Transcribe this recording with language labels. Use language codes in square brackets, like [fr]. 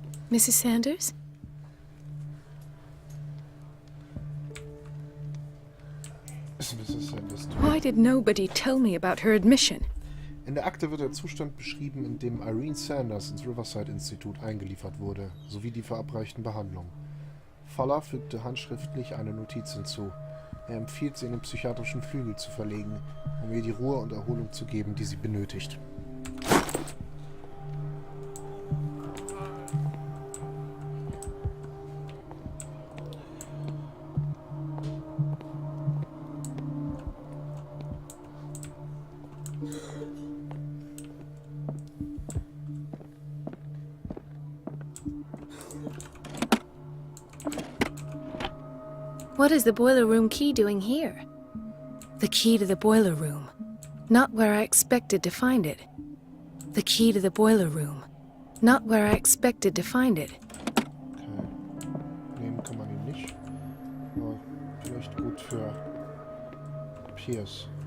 [en] Mrs. Sanders? Why did nobody tell me about her admission? [de] In der Akte wird der Zustand beschrieben, in dem Irene Sanders ins Riverside-Institut eingeliefert wurde, sowie die verabreichten Behandlungen. Fuller fügte handschriftlich eine Notiz hinzu. Er empfiehlt, sie in den psychiatrischen Flügel zu verlegen, um ihr die Ruhe und Erholung zu geben, die sie benötigt. [en] What is the boiler room key doing here? The key to the boiler room. Not where I expected to find it. The key to the boiler room. Not where I expected to find it. Okay. [de] Nehmen kann man ihn nicht. Aber vielleicht gut für Pierce.